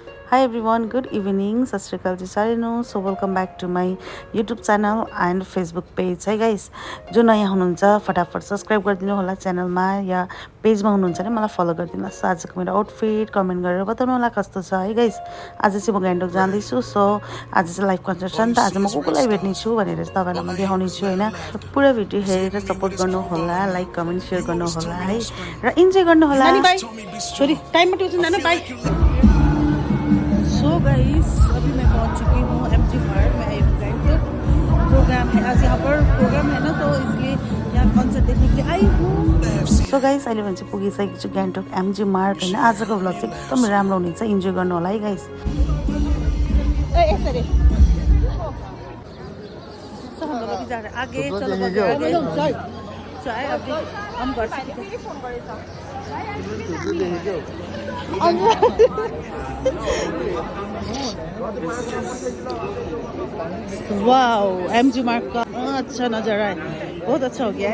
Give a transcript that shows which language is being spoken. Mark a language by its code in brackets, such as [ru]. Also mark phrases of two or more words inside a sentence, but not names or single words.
[en] Hi everyone, good evening. [pa] ਸਤ ਸ੍ਰੀ ਅਕਾਲ ਜੀ ਸਾਰੇ ਨੂੰ. [en] So welcome back to my YouTube channel and Facebook page है गाइस. [ne] जो नयाँ हुनुहुन्छ फटाफट सब्सक्राइब गरिदिनु होला च्यानलमा या पेजमा हुनुहुन्छ भने मलाई फलो गरिदिनुहोस्. आजको मेरो आउटफिट कमेन्ट गरेर बताउनु होला कस्तो छ है गाइस. आज चाहिँ म गान्तोक जाँदैछु. सो आज चाहिँ [en] live concert [ne] छ नि त. आज म को भेट्ने छु भनेर चाहिँ तपाईँलाई म देखाउने छु होइन. पुरा भिडियो हेरेर सपोर्ट गर्नु होला, [en] like comment share [ne] गर्नु होला है र इन्जोय गर्नु होला. छोरी टाइममा ट्युसन जानु बाई. [hi] सो गाइस अभी मैं पहुंच चुकी हूँ एमजी मार्ट में. गाइस प्रोग्राम है आज यहाँ पर प्रोग्राम है ना, तो इसलिए यहाँ कन्सर्ट देखने के लिए आई हूँ. [ne] सो गाइस अहिले भने चाहिँ पुगिसकेको छु गान्तोक एमजी मार्ट होइन. आजको भ्लग चाहिँ एकदम राम्रो हुनेछ, इन्जोय गर्नु होला है गाइस. [hi] हम लोग अभी जा रहे हैं आगे. चलो आगे चाय अभी हम घर से वाओ एमजी मार्ट का अच्छा नज़ारा है, बहुत अच्छा हो गया है.